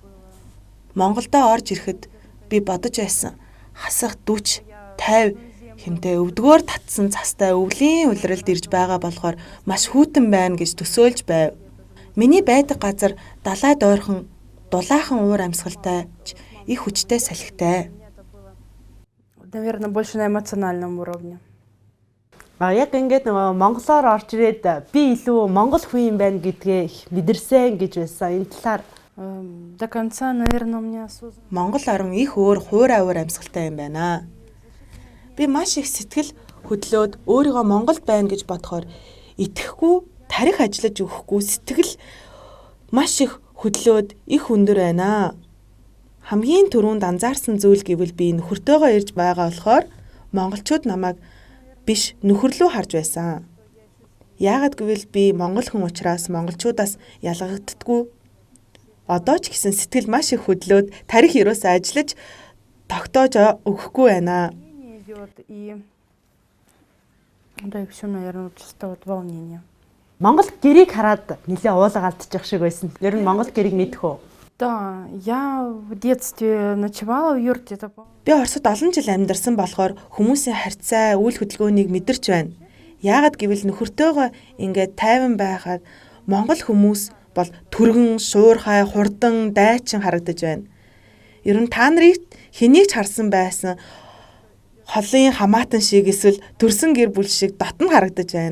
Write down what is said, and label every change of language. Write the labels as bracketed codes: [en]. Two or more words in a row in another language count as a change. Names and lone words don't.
[mn] Монголдо орж ирэхэд би бодож байсан. Хасах 40, 50 хэмтэй өвдгөөр татсан цастай өвлийн улиралд ирж байгаа болохоор маш хүйтэн байна гэж төсөөлж байв. Миний байдаг газар далайд ойрхон дулаахан уур амьсгалтай их хүчтэй салхитай. [ru] Наверное, больше на эмоциональном уровне. [mn] Яг ингээд нөгөө монголоор орж ирээд би илүү монгол хүн юм байна гэдгээ их мэдэрсэн гэж байсан. Энэ талаар [ru] До конца, наверное, у меня осознанно. [mn] Монгол орон их өөр хуурай амьсгалтай юм байна. Би маш их сэтгэл хөдлөөд өөрийгөө Монголд байна гэж бодохоор итгэхгүй, тарих ажиллаж өгөхгүй сэтгэл маш их хөдлөөд их өндөр байна. Хамгийн түрүүнд анзаарсан зүйл гэвэл би нөхөртөөгөө ирж байгаа болохоор монголчууд намайг биш нөхөрлөө харж байсан. Яагаад гэвэл би монгол хүн учраас монголчуудаас ялгагддаггүй. Одоо ч гэсэн сэтгэл маш их хөдлөөд тарих юусаа ажиллаж тогтоож өгөхгүй байна. [ru] Да и все, наверное, чисто вот волнение. [mn] Монгол гэрийг хараад нэлээ уулга алдчих шиг байсан. Ер нь монгол гэрийг мэдэх үү? [ru] Да, я в детстве ночевала в юрте. [mn] Би Оросд олон жил амьдарсан болохоор хүмүүсийн харьцаа, үйл хөдөлгөөнийг мэдэрч байна. Яагаад гэвэл нөхөртөөгөө ингээд тайван байхад монгол хүмүүс бол түргэн, шуурхай, хурдан, дайчин харагдаж байна. Ер нь та нарыг хэнийг ч харсан байсан холын хамаатан шиг эсвэл төрсөн гэр бүл шиг дотн харагдаж байна.